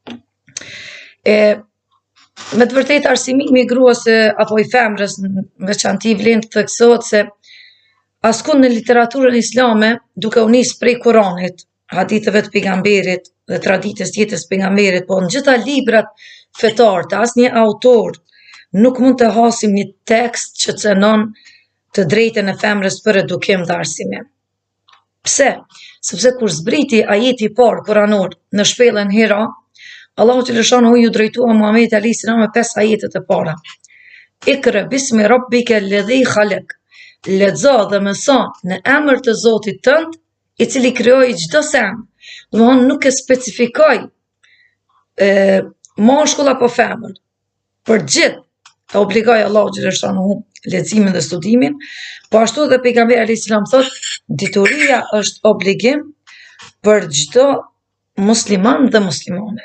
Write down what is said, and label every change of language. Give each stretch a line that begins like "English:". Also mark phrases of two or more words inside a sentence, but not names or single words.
Albanian: Me të vërtetë arsimimi i gruas apo i femrës në veçanti vlen të theksohet se askund në literaturën islame, duke u nisë prej Kuranit, haditheve të pejgamberit dhe traditës jetës pejgamberit, po në gjitha librat fetar të asnjë autor nuk mund të hasim një tekst që cënon të drejtën e femrës për edukim dhe arsimim. Pse? Sepse kur zbriti ajeti i parë kuranor në shpellën Hira, Allahu xhaleshanu ju drejtua Muhamedit
Arabic: عليه السلام
Albanian: me 5 ajetet e para.
Arabic: اقرأ باسم ربك الذي خلق.
Albanian: Lexo dhe mëso në emër të Zotit tënd, i cili krijoi çdo sen. Domthonë nuk e specifikoi mashkull apo femër. Për gjithë e obligoi Allahu xhaleshanu leximin dhe studimin, po ashtu edhe pejgamberi
Arabic: عليه السلام
Albanian: thotë, dituria është obligim për çdo musliman dhe muslimane.